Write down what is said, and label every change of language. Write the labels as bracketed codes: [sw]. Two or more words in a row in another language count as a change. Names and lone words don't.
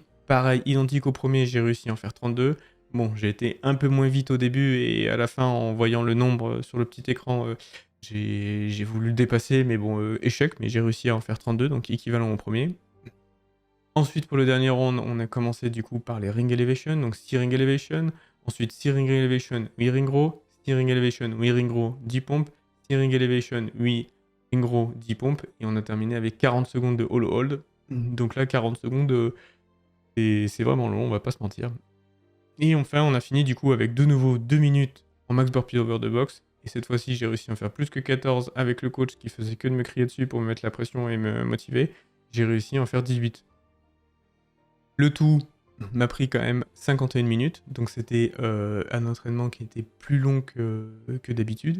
[fr] Pareil, identique au premier, j'ai réussi à en faire 32. Bon, j'ai été un peu moins vite au début et à la fin, en voyant le nombre sur le petit écran, j'ai voulu le dépasser, mais bon, échec, mais j'ai réussi à en faire 32, donc équivalent au premier. Ensuite, pour le dernier round, on a commencé du coup par les [en] ring elevation, [fr] donc 6 [en] ring elevation. [fr] Ensuite, 6 [en] ring elevation, [fr] 8 [en] ring row. [fr] 6 [en] ring elevation, [fr] 8 [en] ring row, [fr] 10 pompes. 6 [en] ring elevation, [fr] 8 [en] ring row, [fr] 10 pompes. Et on a terminé avec 40 secondes de [en] hollow hold. [fr] Donc là, 40 secondes, c'est vraiment long, on va pas se mentir. Et enfin, on a fini du coup avec de nouveau 2 minutes en max [en] burpee over the box. [fr] Et cette fois-ci, j'ai réussi à en faire plus que 14 avec le coach qui faisait que de me crier dessus pour me mettre la pression et me motiver. J'ai réussi à en faire 18. Le tout m'a pris quand même 51 minutes, donc c'était un entraînement qui était plus long que d'habitude.